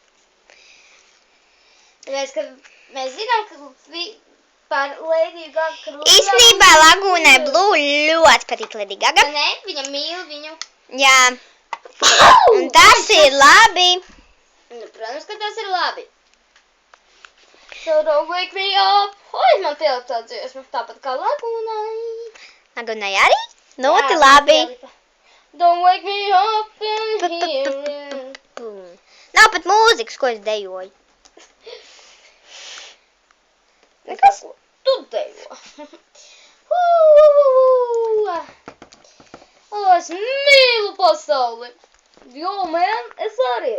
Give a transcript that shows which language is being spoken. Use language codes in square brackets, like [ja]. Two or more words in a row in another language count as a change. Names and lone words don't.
[lv] Tāpēc, ka mēs zinām, ka par Lady Gaga... Īstenībā Lagūnai Blue ļoti patīk Lady Gaga. Ne, viņa mīl viņu. Jā. Un tas ir labi. Protams, ka tas ir labi. [en] So don't wake me up. [lv] Man pielikt tā dziesma, tāpat kā Lagūnai. Lagūnai arī? Ļoti labi. [en] Don't wake me up in here. [lv] Nav pat mūzikas, ko es dejoju. Nekas, tu dejo. Es mīlu pasauli. Jo, es arī.